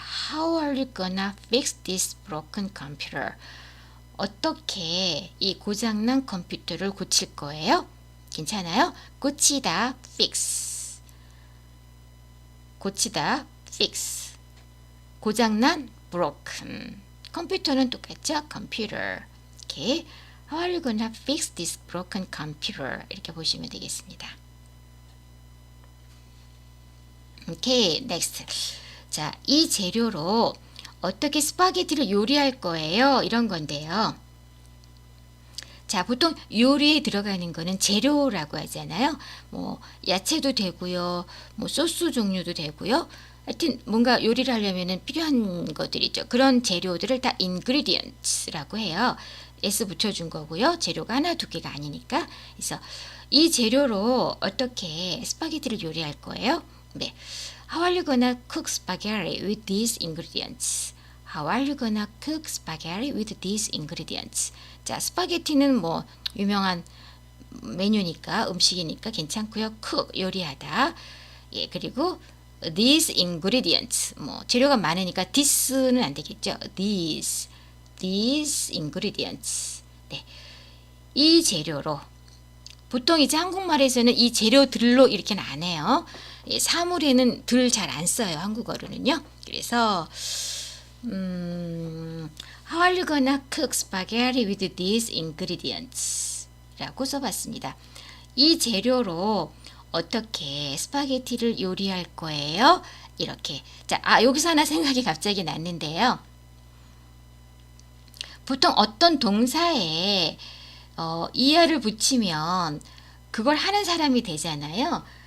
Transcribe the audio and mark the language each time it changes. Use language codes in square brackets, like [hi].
[en] How are you gonna fix this broken computer? [ko] 어떻게 이 고장난 컴퓨터를 고칠 거예요? 괜찮아요? 고치다, fix. 고치다, fix. 고장난, broken. 컴퓨터는 똑같죠? computer. 이렇게 [en] How are you gonna fix this broken computer? [ko] 이렇게 보시면 되겠습니다. [en] 오케이, next. [ko] 자, 이 재료로 어떻게 스파게티를 요리할 거예요? 이런 건데요. 자, 보통 요리에 들어가는 거는 재료라고 하잖아요. 뭐 야채도 되고요. 뭐 소스 종류도 되고요. 하여튼 뭔가 요리를 하려면 필요한 것들이죠. 그런 재료들을 다 ingredients라고 해요. S 붙여준 거고요. 재료가 하나 두 개가 아니니까. 그래서 이 재료로 어떻게 스파게티를 요리할 거예요? 네. [en] How are you gonna cook spaghetti with these ingredients? How are you gonna cook spaghetti with these ingredients? [ko] 자, 스파게티는 뭐 유명한 메뉴니까 음식이니까 괜찮고요. cook 요리하다. 예, 그리고 [en] these ingredients [ko] 뭐 재료가 많으니까 this는 안 되겠죠. [en] these ingredients. 네. [ko] 이 재료로 보통 이제 한국말에서는 이 재료들로 이렇게는 안 해요. 예, 사물에는 들 잘 안 써요. 한국어로는요. 그래서 [en] How are you gonna cook spaghetti with these ingredients? [ko] 라고 써봤습니다. 이 재료로 어떻게 스파게티를 요리할 거예요? 이렇게. 자, 여기서 하나 생각이 갑자기 났는데요. 보통 어떤 동사에 이하를 붙이면 그걸 하는 사람이 되잖아요.